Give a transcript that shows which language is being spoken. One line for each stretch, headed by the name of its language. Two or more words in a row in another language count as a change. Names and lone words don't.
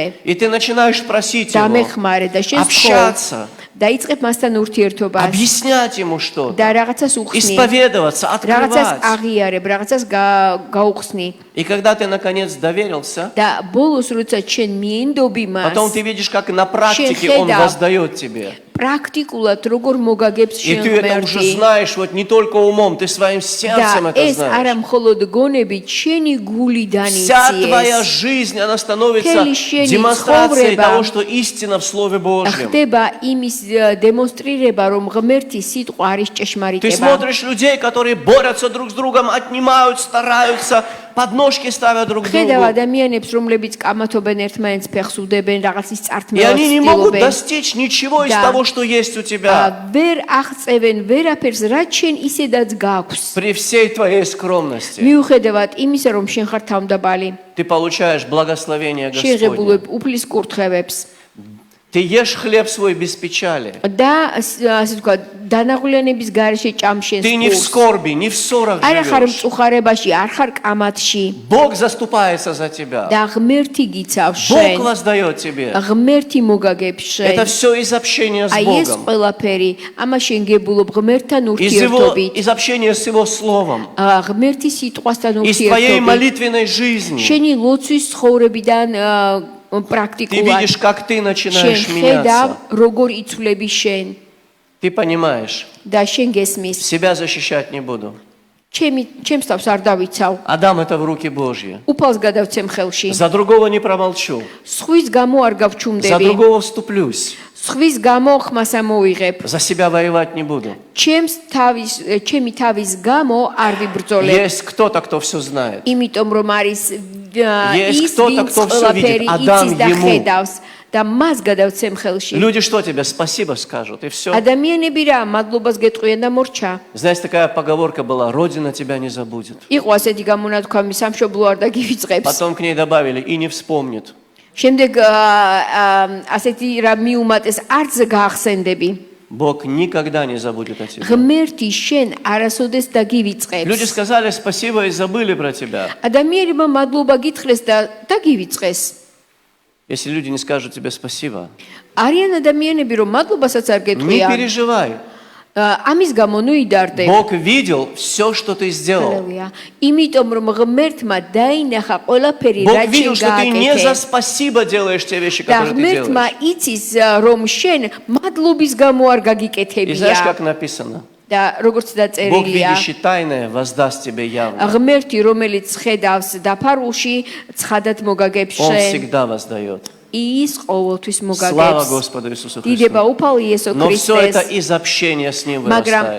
Russian: И ты начинаешь просить его,
Georgian: დამეხმარე და შენ
Russian: общаться,
Georgian: დაიწყებ მასთან ურთიერთობას
Russian: объяснять ему что-то,
Georgian: და რაღაცას უხსნი
Russian: исповедоваться,
Georgian: რაღაცას
Russian: открывать.
Georgian: აღიარებ რაღაცას გაუხსნი
Russian: И когда ты наконец доверился,
Georgian: და ბოლოს როცა შენ მიენდობი
Russian: потом
Georgian: მას
Russian: ты видишь, как на практике он
Georgian: ხედავ.
Russian: воздает тебе.
Georgian: პრაქტიკულად როგორ მოგაგებს
Russian: И
Georgian: შენ
Russian: ты это уже
Georgian: ღმერთი
Russian: знаешь, вот не только умом, ты своим сердцем
Georgian: და
Russian: это
Georgian: ეს არა
Russian: знаешь.
Georgian: მხოლოდ გონებით შენი გულიდან
Russian: Вся твоя
Georgian: იცი
Russian: жизнь, она становится
Georgian: Მთელი შენი
Russian: демонстрацией
Georgian: ცხოვრება
Russian: того, что истина в Слове Божьем.
Georgian: ხდება იმის დემონსტრირება რომ ღმერთის სიტყვა არის
Russian: Ты
Georgian: ჭეშმარიტება
Russian: смотришь людей, которые борются друг с другом, отнимают, стараются, подножки ставят друг
Georgian: ხედავ
Russian: другу.
Georgian: ადამიანებს რომლებიც კამათობენ ერთმანეთს ფეხს უდებენ რაღაცის
Russian: И
Georgian: წართმევას
Russian: они не могут
Georgian: ცდილობენ
Russian: достичь ничего из Да. того, что есть у тебя.
Georgian: ვერ აღწევენ ვერაფერს რაც შენ ისედაც გაქვს
Russian: При всей твоей скромности
Georgian: მიუხედავად იმისა რომ შენ ხარ თავმდაბალი
Russian: ты получаешь благословение Господне.
Georgian: შეღებულებ უფლის კურთხევებს
Russian: Ты ешь хлеб свой без печали.
Georgian: და ასე ვთქვათ დანაღვლიანების გარეშე ჭამშენს
Russian: Ты не в
Georgian: კურს.
Russian: скорби, не в ссорах
Georgian: არა ხარ
Russian: живешь.
Georgian: მწუხარებაში არ ხარ კამათში
Russian: Бог заступается за тебя.
Georgian: და ღმერთი გიცავს
Russian: Бог
Georgian: შენ
Russian: воздает тебе.
Georgian: ღმერთი მოგაგებს
Russian: Это
Georgian: შენ
Russian: все из общения с
Georgian: აი ეს
Russian: Богом.
Georgian: ყველაფერი ამას შენ გებულობ ღმერთთან ურთიერთობით
Russian: Из общения с Его Словом.
Georgian: ღმერთის სიტყვასთან
Russian: Из твоей
Georgian: ურთიერთობით
Russian: молитвенной жизни.
Georgian: შენი ლოცვის ცხოვრებიდან
Russian: Ты
Georgian: პრაქტიკულად
Russian: видишь, как ты
Georgian: შენ
Russian: начинаешь
Georgian: ხედავ
Russian: меняться.
Georgian: როგორ იცვლები შენ
Russian: Ты понимаешь,
Georgian: და შენ გესმის
Russian: себя защищать не буду.
Georgian: ჩემს თავს არ დავიცავ
Russian: Отдам это в руки Божьи.
Georgian: უფალს გადავცემ ხელში
Russian: За другого не промолчу.
Georgian: სხვის გამო არ
Russian: За
Georgian: გავჩუმდები
Russian: другого вступлюсь.
Georgian: სხვის გამო ხმას ამოვიღებ
Russian: За себя воевать не буду.
Georgian: ჩემი თავის გამო არ ვიბრძოლებ
Russian: Есть кто-то, кто все знает.
Georgian: იმიტომ რომ არის
Russian: Есть
Georgian: ის
Russian: кто-то,
Georgian: ვინც
Russian: кто всё видит.
Georgian: ყველაფერი
Russian: Отдам
Georgian: იცის და
Russian: ему.
Georgian: ხედავს და მას გადავცემ ხელში
Russian: Люди что тебе спасибо скажут, и все.
Georgian: ადამიანები რა მადლობას გეტყვიან და მორჩა
Russian: Знаешь, такая поговорка была: Родина тебя не забудет.
Georgian: იყო ასეთი გამონათქვამი სამშობლო არ დაგივიწყებს
Russian: Потом к ней добавили: и не вспомнит.
Georgian: შემდეგ ასეთი რა მიუმატეს არც გაახსენდები
Russian: Бог никогда не забудет о тебе.
Georgian: ღმერთი შენ არასოდეს დაგივიწყებს
Russian: Люди сказали спасибо и забыли про тебя.
Georgian: ადამიანებმა მადლობა გითხრეს და დაგივიწყეს
Russian: Если люди не скажут тебе спасибо,
Georgian: არიან ადამიანები რომ მადლობასაც არ
Russian: не
Georgian: გეტყვიან
Russian: переживай.
Georgian: ამის გამო ნუ იდარდე
Russian: Бог видел все, что ты сделал.
Georgian: ჰალელუია იმიტომ რომ ღმერთმა დაინახა ყველაფერი
Russian: Бог
Georgian: რაც
Russian: видел,
Georgian: შენ
Russian: что ты не за
Georgian: გააკეთე
Russian: спасибо делаешь те вещи,
Georgian: და
Russian: которые ты
Georgian: ღმერთმა
Russian: делаешь.
Georgian: იცის რომ შენ მადლობის გამო არ
Russian: И знаешь,
Georgian: გაგიკეთებია
Russian: как написано?
Georgian: და როგორც
Russian: Бог,
Georgian: დაწერილია
Russian: видящий тайное, воздаст тебе явно.
Georgian: ღმერთი რომელიც ხედავს დაფარულში ცხადად მოგაგებს
Russian: Он
Georgian: შენ
Russian: всегда воздает.
Georgian: ის ყოველთვის
Russian: Слава
Georgian: მოგაგებს
Russian: Господу Иисусу
Georgian: დიდება
Russian: Христу.
Georgian: უფალ იესო
Russian: Но все это
Georgian: ქრისტეს
Russian: из общения с Ним
Georgian: მაგრამ